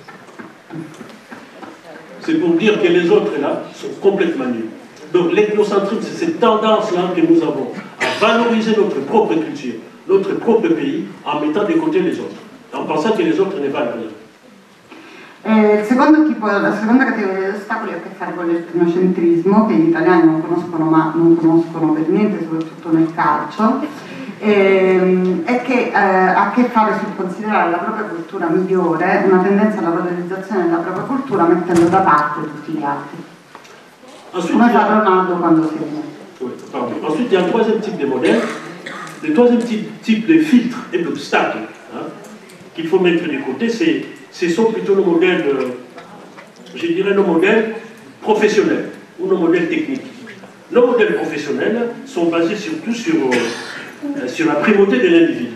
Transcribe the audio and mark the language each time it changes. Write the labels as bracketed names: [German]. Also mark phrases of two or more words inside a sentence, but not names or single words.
[French] C'est pour dire que les autres, là, sont complètement nuls. Donc, l'ethnocentrisme, c'est cette tendance-là que nous avons à valoriser notre propre culture, notre propre pays, en mettant de côté les autres, en pensant que les autres ne valent rien. [Italian] La seconda categoria di ostacoli ha a che fare con l'etnocentrismo, che gli italiani non conoscono per niente, soprattutto nel calcio, e che ha a che fare sul considerare la propria cultura migliore, una tendenza alla valorizzazione della propria cultura mettendo da parte tutti gli altri. Come fa Ronaldo quando segna. [French] Ensuite, il y a un troisième type de modèle. Le troisième type de filtre et d'obstacles qu'il faut mettre de côté, ce sont plutôt nos modèles, je dirais nos modèles professionnels ou nos modèles techniques. Nos modèles professionnels sont basés surtout sur la primauté de l'individu.